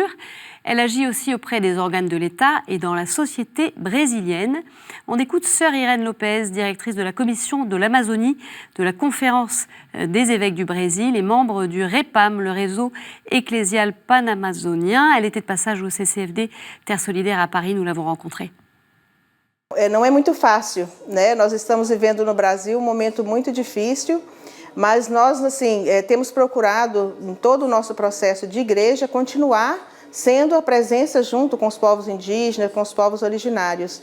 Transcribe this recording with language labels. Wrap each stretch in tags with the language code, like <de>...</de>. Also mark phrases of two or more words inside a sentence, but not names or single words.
<fr>Elle agit aussi auprès des organes de l'État et dans la société brésilienne. On écoute Sœur Irène Lopez, directrice de la commission de l'Amazonie de la Conférence des évêques du Brésil et membre du REPAM, le réseau ecclésial panamazonien. Elle était de passage au CCFD Terre Solidaire à Paris, nous l'avons rencontrée.</fr> <pt>Não é muito fácil, né? Nós estamos vivendo no Brasil momento muito difícil, mas nós assim temos procurado em todo o nosso processo de igreja continuar sendo a presença junto com os povos indígenas, com os povos originários.</pt>